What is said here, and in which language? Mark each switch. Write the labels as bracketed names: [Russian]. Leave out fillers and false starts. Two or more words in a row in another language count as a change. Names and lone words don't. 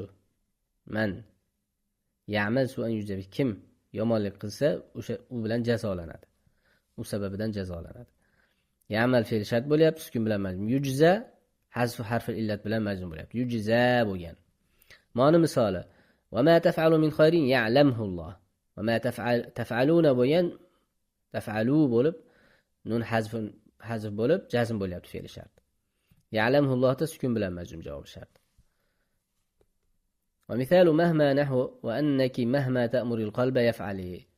[Arabic] من يعمل سوءا يجز به. [Uzbek] Kim yomonlik qilsa, o'sha u bilan jazolanadi. U sababidan jazolanadi. Ya'mal fe'l shart bo'lyapti, sukun bilan majzum. Yujza [Arabic] حذف حرف العلة [Uzbek] bilan majzum bo'lyapti. Yujza bo'lgan. Ma'no misoli: [Arabic] "وما تفعلوا من خير يعلمه الله." وما تفعلون [Uzbek] bo'lgan, taf'alu bo'lib nun hazf bo'lib jazm bo'lyapti fe'l shart. Ya'lamhu Allohda sukun bilan majzum javob shart. [Arabic] ومثال مهما نحو وأنك مهما تأمري القلب يفعل.